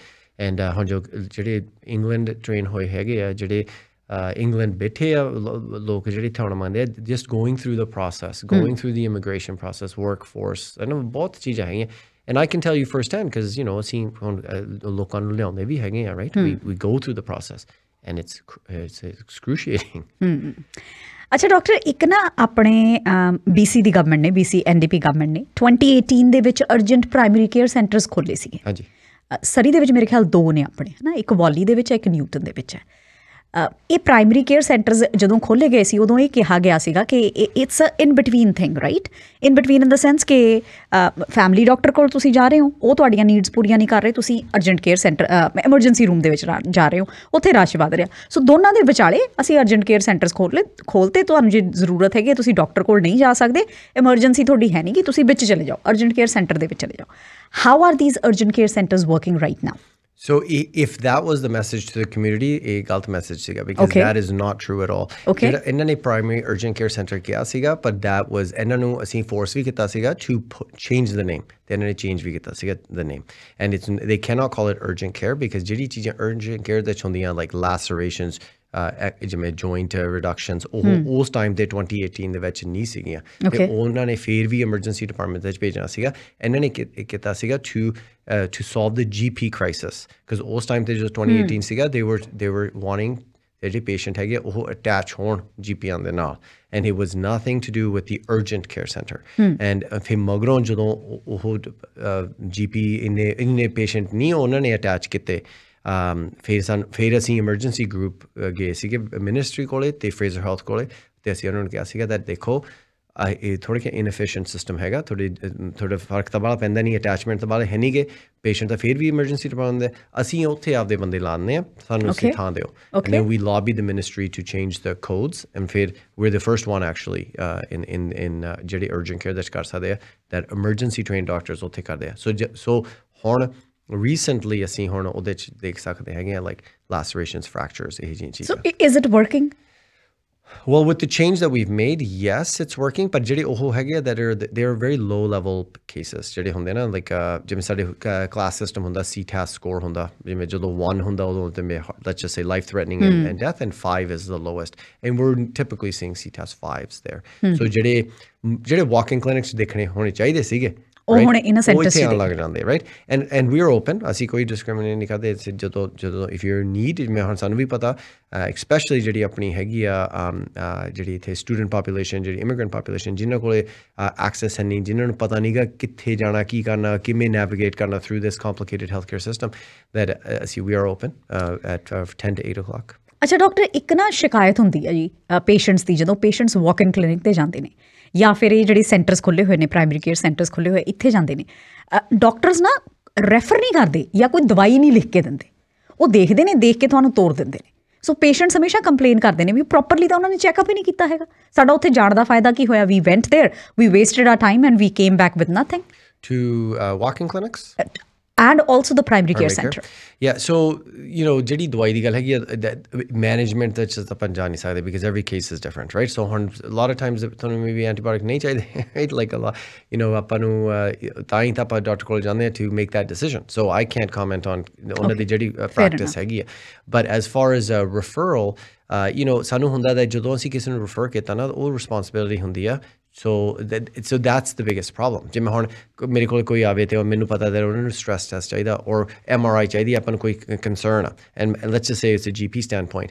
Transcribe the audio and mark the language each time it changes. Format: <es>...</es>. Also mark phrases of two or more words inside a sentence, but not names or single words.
<pa>And ਹੁਣ ਜੋ ਜਿਹੜੇ England train ਹੋਏ ਹੈਗੇ ਆ, ਜਿਹੜੇ England ਬੈਠੇ ਆ ਲੋਕ ਜਿਹੜੇ ਇੱਥੇ ਆਉਣਾ ਮੰਗਦੇ ਆ,</pa> <en>just going through the process, going through the immigration process, workforce,</en> <pa>ਬਹੁਤ ਚੀਜ਼ਾਂ ਹੈਗੀਆਂ.</pa> <en>And I can tell you firsthand, because</en> <pa>ਅਸੀਂ ਲੋਕਾਂ ਨੂੰ ਲਿਆਉਂਦੇ ਵੀ ਹੈਗੇ ਆ,</pa> <en>right? We go through the process, and it's excruciating.</en> <pa>ਅੱਛਾ ਡਾਕਟਰ, ਇੱਕ ਨਾ ਆਪਣੇ BC ਦੀ ਗਵਰਨਮੈਂਟ ਨੇ, BC NDP ਗਵਰਨਮੈਂਟ ਨੇ 2018 ਦੇ ਵਿੱਚ</pa> <en>urgent primary care centers</en> <pa>ਖੋਲ੍ਹੇ ਸੀਗੇ. ਹਾਂਜੀ. ਸਰੀ ਦੇ ਵਿੱਚ ਮੇਰੇ ਖਿਆਲ 2 ਨੇ ਆਪਣੇ, ਹੈ ਨਾ, ਇੱਕ ਵੌਲੀ ਦੇ ਵਿੱਚ, ਇੱਕ ਨਿਊਟਨ ਦੇ ਵਿੱਚ ਹੈ. ਇਹ ਪ੍ਰਾਇਮਰੀ ਕੇਅਰ ਸੈਂਟਰਸ ਜਦੋਂ ਖੋਲ੍ਹੇ ਗਏ ਸੀ, ਉਦੋਂ ਇਹ ਕਿਹਾ ਗਿਆ ਸੀਗਾ ਕਿ</pa> <en>it's in between thing, right? in between in the sense</en> <pa>ਕਿ</pa> <en>family doctor</en> <pa>ਕੋਲ ਤੁਸੀਂ ਜਾ ਰਹੇ ਹੋ, ਉਹ ਤੁਹਾਡੀਆਂ ਨੀਡਸ ਪੂਰੀਆਂ ਨਹੀਂ ਕਰ ਰਹੇ, ਤੁਸੀਂ</pa> <en>urgent care center emergency room</en> <pa>ਦੇ ਵਿੱਚ ਜਾ ਰਹੇ ਹੋ, ਉੱਥੇ ਰਸ਼ ਵੱਧ ਰਿਹਾ. ਸੋ ਦੋਨਾਂ ਦੇ ਵਿਚਾਲੇ ਅਸੀਂ</pa> <en>urgent care centers</en> <pa>ਖੋਲ੍ਹਤੇ. ਤੁਹਾਨੂੰ ਜੇ ਜ਼ਰੂਰਤ ਹੈਗੀ, ਤੁਸੀਂ ਡਾਕਟਰ ਕੋਲ ਨਹੀਂ ਜਾ ਸਕਦੇ, ਐਮਰਜੈਂਸੀ ਤੁਹਾਡੀ ਹੈ ਨਹੀਂ ਕਿ ਤੁਸੀਂ ਵਿੱਚ ਚਲੇ ਜਾਓ,</pa> <en>urgent care center</en> <pa>ਦੇ ਵਿੱਚ ਚਲੇ ਜਾਓ.</pa> <en>how are these urgent care centers working right now? So if that was the message to the community, a</en> <pa>galt message siga,</pa> <en>because that is not true at all. Okay.</en> <pa>ਇਹਨਾਂ ਨੇ</pa> <en>primary urgent care center</en> <pa>ਕੀਆ ਸੀਗਾ,</pa> <en>but that was</en> <pa>ਇਹਨਾਂ ਨੂੰ ਅਸੀਂ force ਵੀ ਕੀਤਾ ਸੀਗਾ</pa> <en>to change the name. Then they change</en> <pa>ਵੀ ਕੀਤਾ ਸੀਗਾ</pa> <en>the name, and they cannot call it urgent care, because</en> <pa>ਜਿਹੜੀ ਚੀਜ਼ਾਂ</pa> <en>urgent care</en> <pa>ਦਾ ਚਾਹੁੰਦੀਆਂ,</pa> <en>like lacerations,</en> <pa>ਜਿਵੇਂ joint reductions, ਉਸ ਟਾਈਮ ਤੇ 2018 ਦੇ ਵਿੱਚ ਨਹੀਂ ਸੀਗੀਆਂ, ਤੇ ਉਹਨਾਂ ਨੇ ਫਿਰ ਵੀ</pa> <en>emergency department</en> <pa>ਵਿੱਚ ਭੇਜਣਾ ਸੀਗਾ. ਇਹਨਾਂ ਨੇ ਕੀਤਾ ਸੀਗਾ</pa> <en>to solve the GP crisis, because</en> <pa>ਉਸ ਟਾਈਮ ਤੇ ਜਦੋਂ 2018 ਸੀਗਾ,</pa> <en>they were wanting</en> <pa>ਜਿਹੜੇ ਪੇਸ਼ੈਂਟ ਹੈਗੇ ਉਹ ਅਟੈਚ ਹੋਣ GPਆਂ ਦੇ ਨਾਲ,</pa> <en>and it was nothing to do with the urgent care center.</en> <pa>And ਫਿਰ ਮਗਰੋਂ ਜਦੋਂ ਉਹ GP ਇੰਨੇ ਪੇਸ਼ੈਂਟ ਨਹੀਂ ਉਹਨਾਂ ਨੇ ਅਟੈਚ ਕੀਤੇ, ਫਿਰ ਅਸੀਂ</pa> <en>emergency group</en> <pa>ਗਏ ਸੀਗੇ ਮਿਨਿਸਟਰੀ ਕੋਲੇ ਅਤੇ ਫਰੇਜ਼ਰ ਹੈਲਥ ਕੋਲੇ, ਅਤੇ ਅਸੀਂ ਉਹਨਾਂ ਨੂੰ ਕਿਹਾ ਸੀਗਾ that ਦੇਖੋ ਇਹ ਥੋੜ੍ਹਾ ਜਿਹਾ</pa> <en>inefficient system</en> <pa>ਹੈਗਾ, ਥੋੜ੍ਹਾ ਫਰਕ ਤਾਂ ਬਾਹਲਾ ਪੈਂਦਾ ਨਹੀਂ, ਅਟੈਚਮੈਂਟ ਤਾਂ ਬਾਹਲਾ ਹੈ ਨਹੀਂ ਗੇ, ਪੇਸ਼ੈਂਟ ਤਾਂ ਫਿਰ ਵੀ</pa> <en>emergency department</en> <pa>ਦੇ, ਅਸੀਂ ਉੱਥੇ ਆਪਦੇ ਬੰਦੇ ਲਾਉਂਦੇ ਹਾਂ, ਸਾਨੂੰ ਅਸੀਂ ਥਾਂ ਦਿਓ.</pa> <en>And then we lobbied the ministry to change the codes, and ਫਿਰ we're the first one actually in ਜਿਹੜੇ urgent care that</en> <pa>ਕਰ ਸਕਦੇ ਆ,</pa> <en>that emergency trained doctors</en> <pa>ਉੱਥੇ ਕਰਦੇ ਆ. So ਹੁਣ recently ਅਸੀਂ ਹੁਣ ਉਹਦੇ 'ਚ ਦੇਖ ਸਕਦੇ ਹੈਗੇ ਆ,</pa> <en>like lacerations, fractures,</en> <pa>ਇਹ ਜਿਹੀਆਂ ਚੀਜ਼ਾਂ.</pa> <en>So is it working? Well, with the change that we've made, yes, it's working. But</en> <pa>ਜਿਹੜੇ ਉਹ ਹੈਗੇ ਆ</pa> <en>that are very low level cases,</en> <pa>ਜਿਹੜੇ ਹੁੰਦੇ ਨਾ,</pa> <en>like</en> <pa>ਜਿਵੇਂ ਸਾਡੇ</pa> <en>class system ਹੁੰਦਾ, CTAS score ਹੁੰਦਾ,</en> <pa>ਜਿਵੇਂ ਜਦੋਂ 1 ਹੁੰਦਾ ਉਦੋਂ ਤੇ</pa> <en>let's just say life threatening and death, and 5 is the lowest, and we're typically seeing CTAS 5s there.</en> <pa>So ਜਿਹੜੇ walk-in clinics ਦੇਖਣੇ ਹੋਣੇ ਚਾਹੀਦੇ ਸੀਗੇ, ਉਹ ਹੁਣ ਇਹਨਾਂ ਸੈਂਟਰਸ 'ਚ ਲੱਗ ਜਾਂਦੇ, ਰਾਈਟ?</pa> <en>and we are open,</en> <pa>ਅਸੀਂ ਕੋਈ ਡਿਸਕ੍ਰਿਮੀਨੇਟ ਨਹੀਂ ਕਰਦੇ. ਜਦੋਂ</pa> <en>if you need,</en> <pa>ਮੈਂ ਹੁਣ ਸਾਨੂੰ ਵੀ ਪਤਾ, ਐਕਸਪੈਸ਼ਲੀ ਜਿਹੜੀ ਆਪਣੀ ਹੈਗੀ ਆ ਜਿਹੜੀ ਇੱਥੇ</pa> <en>student population,</en> <pa>ਜਿਹੜੀ</pa> <en>immigrant population,</en> <pa>ਜਿਨ੍ਹਾਂ ਕੋਲ ਐਕਸੈਸ ਹੈ ਨਹੀਂ, ਜਿਨ੍ਹਾਂ ਨੂੰ ਪਤਾ ਨਹੀਂ ਗਾ ਕਿੱਥੇ ਜਾਣਾ, ਕੀ ਕਰਨਾ, ਕਿਵੇਂ ਨੈਵੀਗੇਟ ਕਰਨਾ</pa> <en>through this complicated health care system, that</en> <pa>ਅਸੀਂ</pa> <en>we are open at 10 to 8 o'clock.</en> <pa>ਅੱਛਾ ਡਾਕਟਰ, ਇੱਕ ਨਾ ਸ਼ਿਕਾਇਤ ਹੁੰਦੀ ਹੈ ਜੀ ਪੇਸ਼ੈਂਟਸ ਦੀ, ਜਦੋਂ ਪੇਸ਼ੈਂਟਸ</pa> <en>walk-in clinic</en> <pa>'ਤੇ ਜਾਂਦੇ ਨੇ, ਜਾਂ ਫਿਰ ਇਹ ਜਿਹੜੇ ਸੈਂਟਰਸ ਖੁੱਲ੍ਹੇ ਹੋਏ ਨੇ,</pa> <en>primary care centers</en> <pa>ਖੁੱਲ੍ਹੇ ਹੋਏ, ਇੱਥੇ ਜਾਂਦੇ ਨੇ, ਡਾਕਟਰਸ ਨਾ ਰੈਫਰ ਨਹੀਂ ਕਰਦੇ ਜਾਂ ਕੋਈ ਦਵਾਈ ਨਹੀਂ ਲਿਖ ਕੇ ਦਿੰਦੇ, ਉਹ ਦੇਖਦੇ ਨੇ, ਦੇਖ ਕੇ ਤੁਹਾਨੂੰ ਤੋੜ ਦਿੰਦੇ ਨੇ. ਸੋ ਪੇਸ਼ੈਂਟਸ ਹਮੇਸ਼ਾ ਕੰਪਲੇਨ ਕਰਦੇ ਨੇ ਵੀ ਪ੍ਰੋਪਰਲੀ ਤਾਂ ਉਹਨਾਂ ਨੇ ਚੈੱਕਅਪ ਹੀ ਨਹੀਂ ਕੀਤਾ ਹੈਗਾ. ਸਾਡਾ ਉੱਥੇ ਜਾਣ ਦਾ ਫਾਇਦਾ ਕੀ ਹੋਇਆ?</pa> <en>we went there, we wasted our time, and we came back with nothing. To walk-in clinics? and also the primary care center. Yeah, so</en> <pa>ਜਿਹੜੀ ਦਵਾਈ ਦੀ ਗੱਲ ਹੈਗੀ ਮੈਨੇਜਮੈਂਟ ਦੇ ਚ ਆਪਾਂ ਜਾ ਨਹੀਂ ਸਕਦੇ</pa> <en>because every case is different, right? So ਹੁਣ a lot of times ਤੁਹਾਨੂੰ maybe antibiotic</en> <pa>ਨਹੀਂ ਚਾਹੀਦੇ,</pa> <en>right? Like a lot,</en> <pa>ਆਪਾਂ ਨੂੰ ਤਾਂ ਹੀ ਤਾਂ ਆਪਾਂ ਡਾਕਟਰ ਕੋਲ ਜਾਂਦੇ ਆ</pa> <en>to make that decision. So I can't comment on</en> <pa>ਉਹਨਾਂ ਦੀ ਜਿਹੜੀ</pa> <en>practice</en> <pa>ਹੈਗੀ ਆ.</pa> <en>But as far as a referral,</en> <pa>ਸਾਨੂੰ ਹੁੰਦਾ that ਜਦੋਂ ਅਸੀਂ ਕਿਸੇ ਨੂੰ refer ਕੀਤਾ ਨਾ ਉਹ responsibility ਹੁੰਦੀ ਆ.</pa> <en>So that's the biggest problem.</en> <pa>ਜਿਵੇਂ ਹੁਣ ਮੇਰੇ ਕੋਲ ਕੋਈ ਆਵੇ ਤੇ ਮੈਨੂੰ ਪਤਾ that ਉਹਨਾਂ ਨੂੰ</pa> <en>stress test</en> <pa>ਚਾਹੀਦਾ or MRI ਚਾਹੀਦੀ ਆਪਾਂ ਨੂੰ ਕੋਈ concern ਆ</pa> <en>and let's just say it's a GP standpoint.</en>